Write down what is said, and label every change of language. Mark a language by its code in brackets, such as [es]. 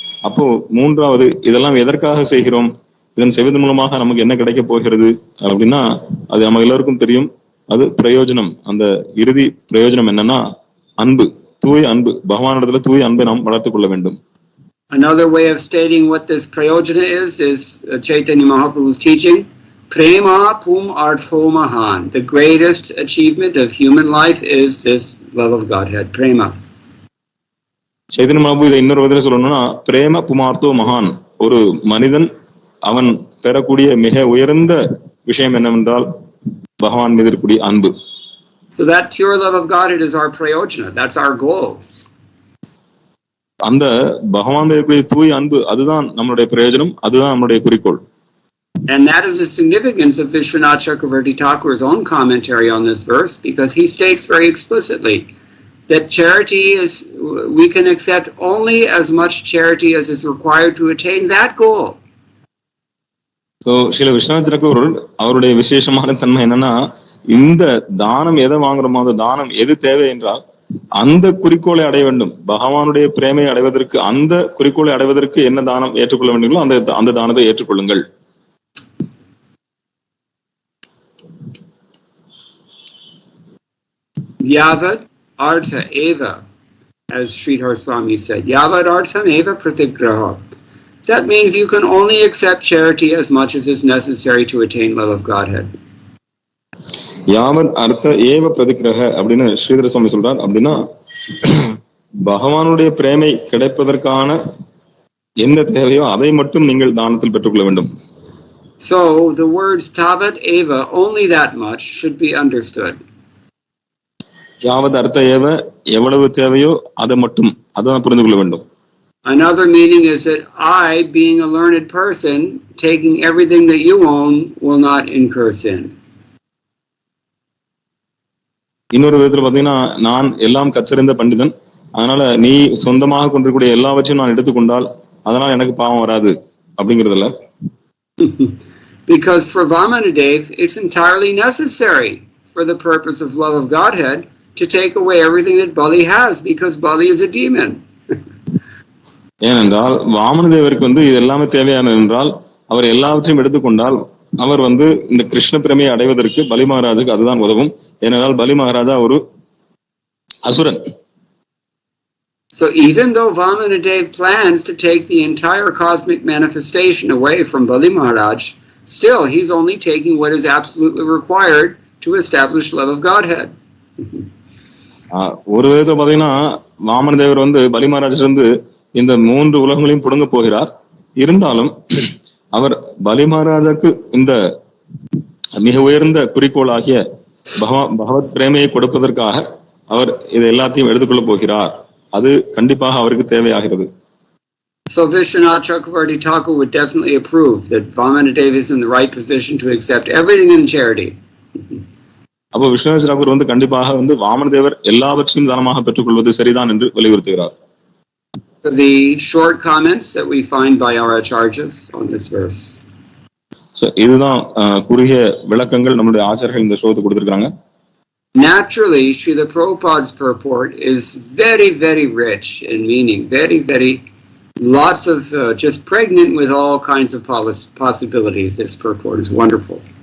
[ta] அப்போ மூன்றாவது, இதெல்லாம் எதற்காக செய்கிறோம், இதன் செய்வதன் மூலமாக நமக்கு என்ன கிடைக்க போகிறது அப்படின்னா, அது நம்ம எல்லாருக்கும் தெரியும். அது பிரயோஜனம். அந்த இறுதி பிரயோஜனம் என்னன்னா அன்பு, தூய அன்பு. பகவானிடத்துல தூய அன்பை நாம் வளர்த்துக் கொள்ள வேண்டும். [en] Another way of stating what this prayojana is Chaitanya Mahaprabhu's teaching, [sa] prema pum artho mahan. [en] The greatest achievement of human life is this love of Godhead, prema. [ta] Chaitanya மகாபு இதை இன்னொரு விதத்துல சொல்லணும்னா, [sa] பிரேம புமார்த்தோ மகான். [ta] ஒரு மனிதன் அவன் பெறக்கூடிய மிக உயர்ந்த விஷயம் என்னவென்றால் பகவான் மீது இருக்கக்கூடிய அன்பு. [en] So that pure love of Godhead is our prayojana. That's our goal. [ta] அந்த பகவான் மீது இருக்கக்கூடிய தூய அன்பு, அதுதான் நம்மளுடைய பிரயோஜனம், அதுதான் நம்மளுடைய குறிக்கோள். [en] And that is the significance of Vishwanath Chakravarti Thakur's own commentary on this verse, because he states very explicitly that charity is, we can accept only as much charity as is required to attain that goal. [ta] So Srila Viswanath சக்கரவர்த்தி அவருடைய விசேஷமான தன்மை என்னன்னா, இந்த தானம் எதை வாங்குறோமோ, அந்த தானம் எது தேவை என்றால் அந்த குறிக்கோளை அடைய வேண்டும். பகவானுடைய பிரேமையை அடைவதற்கு, அந்த குறிக்கோளை அடைவதற்கு என்ன தானம் ஏற்றுக்கொள்ள வேண்டுமோ அந்த தானத்தை ஏற்றுக்கொள்ளுங்கள். [sa] Yavad artha eva, [en] as Sridhar Swami said, [sa] Yavad artham eva pratigraha. [en] That means you can only accept charity as much as is necessary to attain love of Godhead. [sa] யாவத் அர்த்த ஏவ பிரதிகிரக [ta] அப்படின்னு ஸ்ரீதர சுவாமி சொல்றார். அப்படின்னா பகவானுடைய பிரேமை கிடைப்பதற்கான என்ன தேவையோ அதை மட்டும் நீங்கள் தானத்தில் பெற்றுக்கொள்ள வேண்டும். [en] So the words tavat eva, only that much, should be understood. [sa] யாவது அர்த்த ஏவ, [ta] எவ்வளவு தேவையோ அதை மட்டும், அதான் புரிந்து கொள்ள வேண்டும். [en] Another meaning is that I, being a learned person, taking everything that you own, will not incur sin. [ta] இன்னொரு விதத்துல பாத்தீங்கன்னா, நான் எல்லாம் கற்றறிந்த பண்டிதன், அதனால நீ சொந்தமாக கொண்டிருக்கூடிய எல்லாவற்றையும் நான் எடுத்துக்கொண்டால் அதனால எனக்கு பாவம் வராது அப்படிங்கறதுல. [en] Because for Vamanadev, it's entirely necessary for the purpose of love of Godhead to take away everything that Bali has, because Bali is a demon. [ta] ஏனென்றால் வாமனதேவருக்கு இது எல்லாமே தேவையானது என்றால், அவர் எல்லாவற்றையும் எடுத்துக்கொண்டால் அவர் இந்த கிருஷ்ண பிரமையை அடைவதற்கு பலி மகாராஜுக்கு அதுதான் உதவும். ஏனென்றால் பலி மகாராஜா ஒரு அசுரன். [en] So even though Vamanadev plans to take the entire cosmic manifestation away from Bali Maharaj, still he's only taking what is absolutely required to establish love of Godhead. [ta] ஒரு விதத்தை பாத்தீங்கன்னா வாமனதேவர் பலி மகாராஜிலிருந்து இந்த 3 உலகங்களையும் புடுங்க போகிறார். இருந்தாலும் அவர் பலி மகாராஜாக்கு இந்த மிக உயர்ந்த குறிக்கோளாகிய பகவத் பிரேமையை கொடுப்பதற்காக அவர் இது எல்லாத்தையும் எடுத்துக்கொள்ள போகிறார். அது கண்டிப்பாக அவருக்கு தேவையாகிறது. [en] So Vishwanath Chakravarti Thakur would definitely approve that Vamanadev is in the right position to accept everything in charity. [ta] அப்போ விஸ்வநாத தாக்கூர் வந்து கண்டிப்பாக வந்து வாமன தேவர் எல்லாவற்றையும் தானமாக பெற்றுக்கொள்வது சரிதான் என்று வலியுறுத்துகிறார். [en] The short comments that we find by our acharyas on this verse. [ta] So இதுதான் குறுகிய விளக்கங்கள் நம்முடைய ஆச்சாரியர்கள் இந்த ஸ்லோகத்துக்கு கொடுத்திருக்காங்க. [en] Naturally, Srila Prabhupada's purport is very, very rich in meaning, very, very lots of just pregnant with all kinds of possibilities. This purport is wonderful.